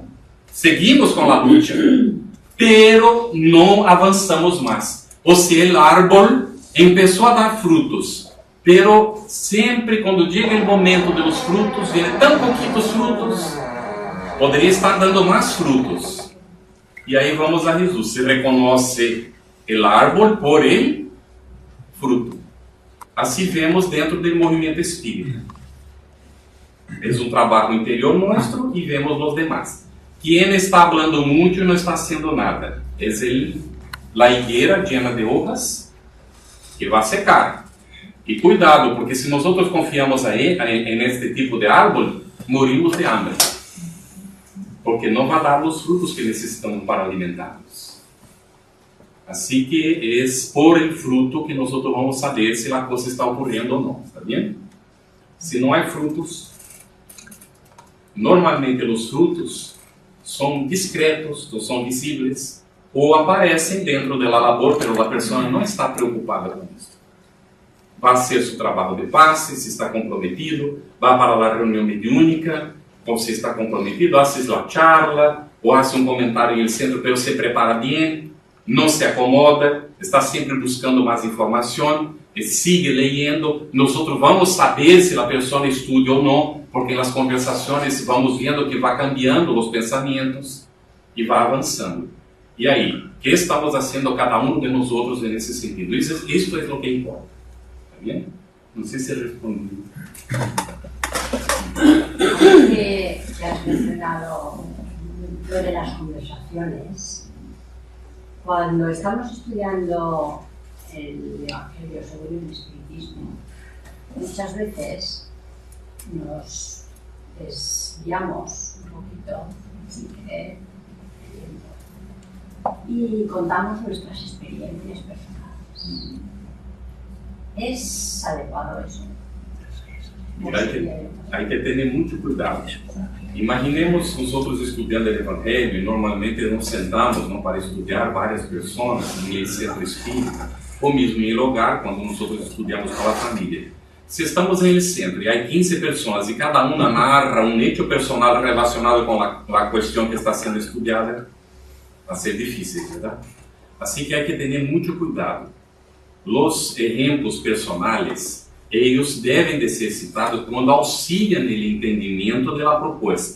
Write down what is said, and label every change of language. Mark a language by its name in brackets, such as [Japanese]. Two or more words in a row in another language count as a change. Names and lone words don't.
[Portuguese] Seguimos com a luta, pero não avançamos mais. Ou seja, o árbol começou a dar frutos, pero sempre quando chega o momento dos frutos, vem tão pouquitos frutos, poderia estar dando mais frutos. E aí vamos a Jesus, se reconhece o árbol [Spanish] por el fruto. [Portuguese] Assim vemos dentro do movimento espírita. É um trabalho interior nosso e vemos nos demais. Quem está falando muito e não está haciendo nada é a [Spanish] higuera llena de hojas [Portuguese] que vai secar. E cuidado, porque se nós confiamos em este tipo de árvore, [Spanish] morimos de hambre. [Portuguese] Porque não vai dar os frutos que necessitamos para alimentar-nos. Assim que é [Spanish] por el fruto [Portuguese] que nós vamos saber se a coisa está ocorrendo ou não, está bem? Se não há frutos, normalmente os frutos são discretos, não são visíveis, ou aparecem dentro da labor, mas a pessoa não está preocupada com isso. Vai ser seu trabalho de passe, se está comprometido, vai para a reunião mediúnica, ou se está comprometido, [Spanish] hace a charla, [Portuguese] ou hace um comentário no centro, mas se prepara bem, não se acomoda, está sempre buscando mais informação, [Spanish] sigue leyendo. [Portuguese] Nós vamos saber se a pessoa estuda ou não, porque nas conversações vamos vendo que vai cambiando os pensamentos e vai avançando. E aí, o que estamos fazendo cada um de nós outros nesse sentido? Isso é o que importa. Está bem? Não sei se respondi. [Spanish] Que has mencionado lo de las conversaciones. Cuando estamos estudiando el Evangelio según el Espiritismo, muchas veces nos desviamos un poquito sin querer y contamos nuestras experiencias personales. ¿Es adecuado eso? Hay que [Portuguese] ter muito cuidado. Imaginemos nós estudando o Evangelho e normalmente nos sentamos para estudar várias pessoas em centro espírita ou mesmo em lugar quando nós estudamos com a família. Se estamos em centro e há 15 pessoas e cada uma narra um [Spanish] hecho personal [Portuguese] relacionado com a questão que está sendo estudada, vai ser difícil, verdade? Assim que há que ter muito cuidado. Os exemplos personais eles devem de ser citados quando auxiliam no entendimento da proposta.